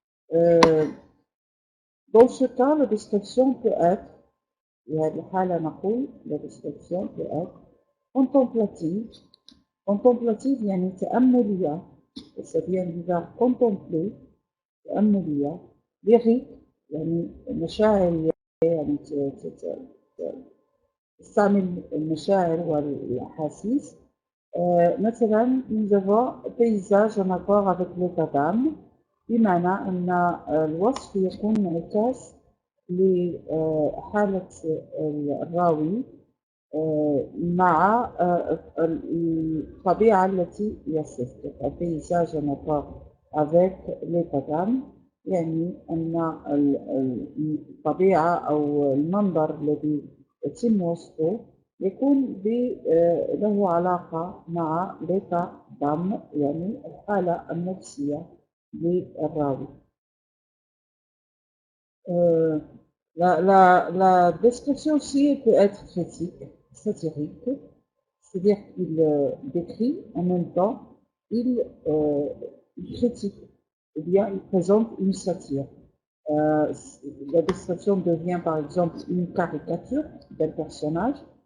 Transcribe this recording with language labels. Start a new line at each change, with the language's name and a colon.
French: Dans ce cas, la description peut être, وهذه الحالة نقول la description peut être contemplative. Contemplative يعني تأملية، ça vient du verbe contempler، تأملية.
Arabic: lyrique يعني مشاعرية، يعني تستعمل المشاعر والأحاسيس. مثلا nous avons paysage en accord avec l'état d'âme، بمعنى أن الوصف يكون انعكاس لحالة الراوي مع الطبيعة التي يصف. البيزاج en accord avec l'état d'âme يعني أن الطبيعة أو المنظر الذي يتم وصفه يكون له علاقة مع l'état d'âme يعني الحالة النفسية للراوي.
French: La description aussi peut être critique, satirique, c'est-à-dire qu'il décrit en même temps, il critique, ou bien il présente une satire. La description devient par exemple une caricature d'un personnage.